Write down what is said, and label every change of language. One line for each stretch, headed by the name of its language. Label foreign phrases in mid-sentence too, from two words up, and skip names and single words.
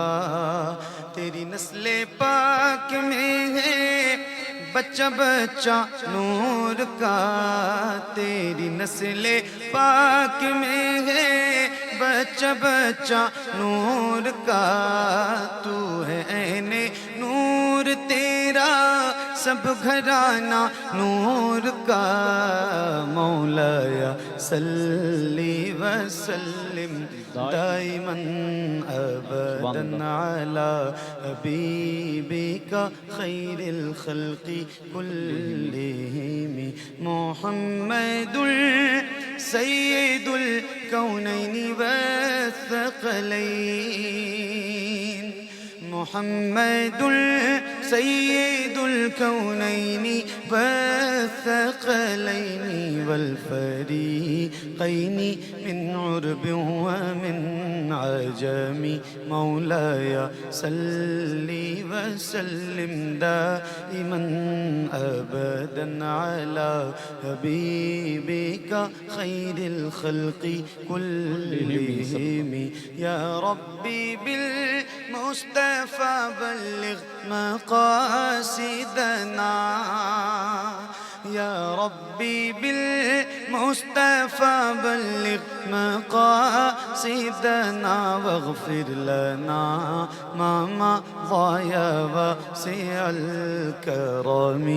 Urdu: تیری نسلِ پاک میں ہے بچہ بچہ نور کا، تیری نسلِ پاک میں ہے بچہ بچہ نور کا. تو ہے عینِ نور تیرا سب گھرانا نور کا.
Arabic: مولاي صلِّ وسلِّم دائمًا أبدًا على حبيبك خير الخلق كلهم. محمد سيد الكونين والثقلين، محمد سيد الكونين والثقلين والفريقين من عرب ومن عجم. مولاي صلِّ وسلِّم دائمًا أبدًا على حبيبك خير الخلق كلهم. يا ربِّ بالمصطفى بلِّغ مقاصدنا، يا ربِّ بالمصطفى بلِّغ مقاصدنا، واغفر لنا ما مضى واسع الكرم.